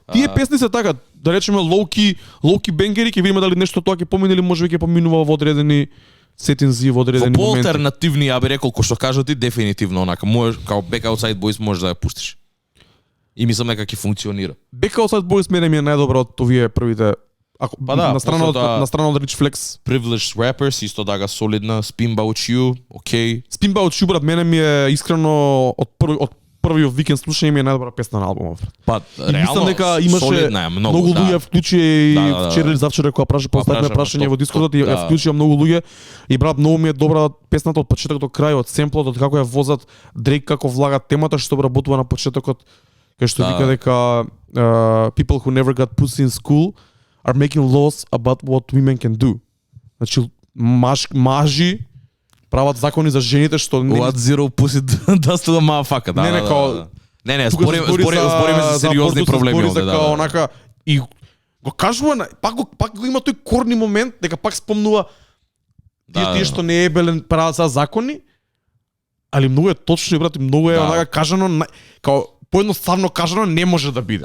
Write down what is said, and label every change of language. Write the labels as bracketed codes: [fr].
[mk] Тие песни се така, да речеме лоуки бенгери, ќе видиме дали нешто тоа ќе помине или можеби ќе поминува во одредени сетинзи, во одредени моменти. Во поалтернативни, ја би рекол, кој што кажа ти, дефинитивно онака, можеш као Back Outside Boys можеш да ја пуштиш. И мислам дека ќе функционира. Back Outside Boys мене ми е најдобро од овие првите. На страна од Rich Flex. Privileged Rappers исто така солидна, Spin About You, окей. Spin About You брат, мене ми е искрено од првиот викенд слушање ми е најдобра песна на албумот. Па реално мислам дека имаше многу луѓе вклучи и вчера или завчера кога поставивме прашање во Дискордот и вклучија многу луѓе и брат многу ми е добра песната од почеток до крај, од семплот, од како ја возат Drake, како влага темата што обработува на почетокот, кај што вика дека [en] people who never got pussy in school are making laws about what women can do. [mk] Значи мажи прават закони за жените што [en] What zero pussy does to a motherfucker. [mk] Не, збориме за сериозни проблеми овде, да. Онака и го кажува, пак го има тој корни момент дека пак спомнува тие што не е белен прават за закони, али многу е точно и брат, многу е онака кажано као поедноставно кажано не може да биде.